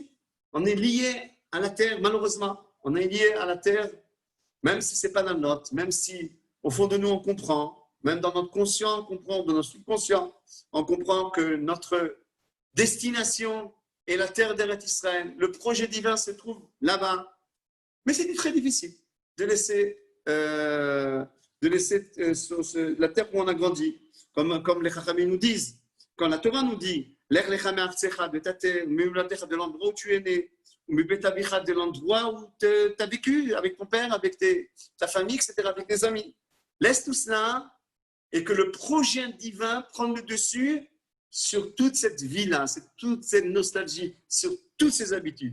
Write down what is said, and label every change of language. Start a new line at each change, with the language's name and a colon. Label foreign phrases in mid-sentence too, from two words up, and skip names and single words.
French: On est lié à la terre, malheureusement. On est lié à la terre, même si ce n'est pas dans le nôtre, même si au fond de nous on comprend, même dans notre conscient, on comprend, dans notre subconscient, on comprend que notre destination est la terre d'Eretz Israël. Le projet divin se trouve là-bas. Mais c'est très difficile de laisser la terre où on a grandi. Comme les Chachamim nous disent, quand la Torah nous dit «
Hebrew: לך לך מארצך
French: de ta terre, de l'endroit où tu es né, de l'endroit où tu as vécu avec ton père, avec ta famille, etc., avec tes amis. Laisse tout cela et que le projet divin prenne le dessus sur toute cette vie-là, sur toute cette nostalgie, sur toutes ces habitudes.